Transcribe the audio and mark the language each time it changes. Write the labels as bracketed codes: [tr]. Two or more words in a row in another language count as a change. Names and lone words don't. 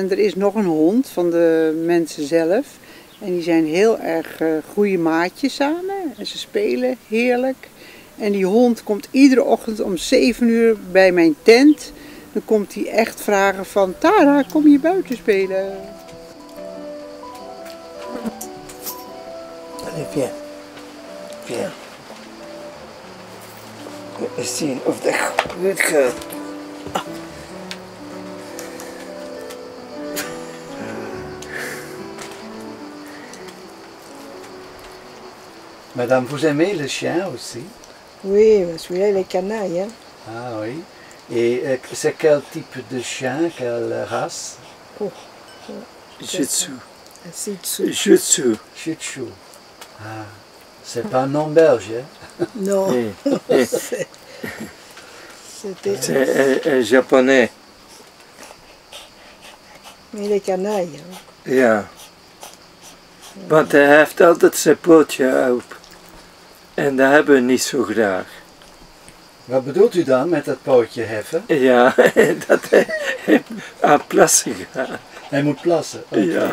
[nl] En er is nog een hond van de mensen zelf. En die zijn heel erg goede maatjes samen. En ze spelen heerlijk. En die hond komt iedere ochtend om 7 uur bij mijn tent. Dan komt hij echt vragen van... Tara, kom je buiten spelen? [fr] Allez, viens. Viens. [nl] Eens zien of dat goed gaat. [fr] Madame, vous aimez le chien aussi? Oui, celui-là, il est canaille. Hein? Ah oui. Et c'est quel type de chien, quelle race? Shih Tzu. Shih Tzu. Shih Tzu. Shih Tzu. Ah, c'est pas un nom belge, hein? Non. C'est un japonais. Mais il est canaille. Hein? [nl] Ja. Want hij heeft altijd zijn pootje op. En dat hebben we niet zo graag. Wat bedoelt u dan met dat pootje heffen? Ja, dat hij aan plassen gaat. Hij moet plassen? Okay, Ja.